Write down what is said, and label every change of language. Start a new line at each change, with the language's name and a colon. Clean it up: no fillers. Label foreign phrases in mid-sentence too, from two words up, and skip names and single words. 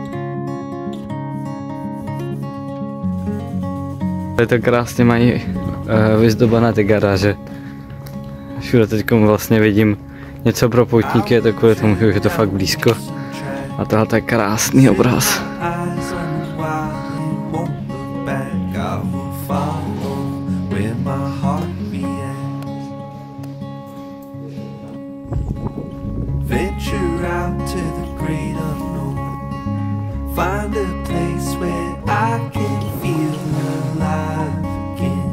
Czech: Tady to krásně mají vyzdobané ty garáže. Všude teď vlastně vidím něco pro poutníky, je to kvůli tomu, že už je to fakt blízko. A tohle je krásný obraz.
English: Venture out to the great unknown. Find a place where I can feel alive again.